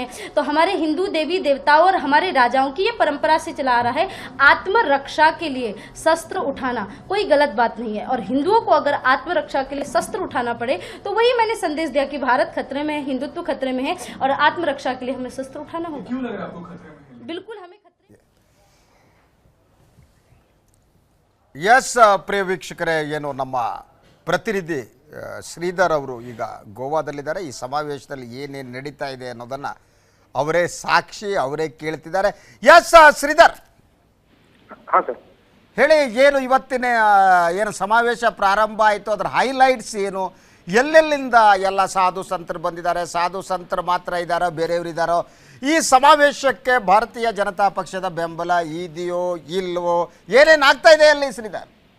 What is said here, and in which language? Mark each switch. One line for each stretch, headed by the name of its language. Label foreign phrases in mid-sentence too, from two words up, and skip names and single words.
Hindi: तो हमारे हिंदू देवी देवताओं और हमारे राजाओं की ये परंपरा से चला आ रहा है, आत्मरक्षा के लिए शस्त्र उठाना कोई गलत बात नहीं है। और हिंदुओं को अगर आत्मरक्षा के लिए शस्त्र उठाना पड़े तो वही मैंने संदेश दिया कि भारत खतरे में है, हिंदुत्व खतरे में है और आत्मरक्षा के लिए हमें शस्त्र उठाना होगा। क्यों लग रहा है आपको खतरे में है? बिल्कुल हमें खतरे।
Kannada: ಎಸ್, ಪ್ರಿಯ ವೀಕ್ಷಕರೇ, ಏನು ನಮ್ಮ ಪ್ರತಿನಿಧಿ ಶ್ರೀಧರ್ ಅವರು ಈಗ ಗೋವಾದಲ್ಲಿದ್ದಾರೆ. ಈ ಸಮಾವೇಶದಲ್ಲಿ ಏನೇನು ನಡೀತಾ ಇದೆ ಅನ್ನೋದನ್ನು ಅವರೇ ಸಾಕ್ಷಿ, ಅವರೇ ಕೇಳ್ತಿದ್ದಾರೆ. ಎಸ್ ಶ್ರೀಧರ್, ಹೇಳಿ, ಏನು ಇವತ್ತಿನ ಏನು ಸಮಾವೇಶ ಪ್ರಾರಂಭ ಆಯಿತು, ಅದರ ಹೈಲೈಟ್ಸ್ ಏನು, ಎಲ್ಲೆಲ್ಲಿಂದ ಎಲ್ಲ ಸಾಧು ಸಂತರು ಬಂದಿದ್ದಾರೆ, ಸಾಧು ಸಂತರು ಮಾತ್ರ ಇದ್ದಾರೋ ಬೇರೆಯವರು ಇದ್ದಾರೋ, ಈ ಸಮಾವೇಶಕ್ಕೆ ಭಾರತೀಯ ಜನತಾ ಪಕ್ಷದ ಬೆಂಬಲ ಇದೆಯೋ ಇಲ್ವೋ, ಏನೇನು ಆಗ್ತಾ ಇದೆ ಅಲ್ಲಿ ಶ್ರೀಧರ್?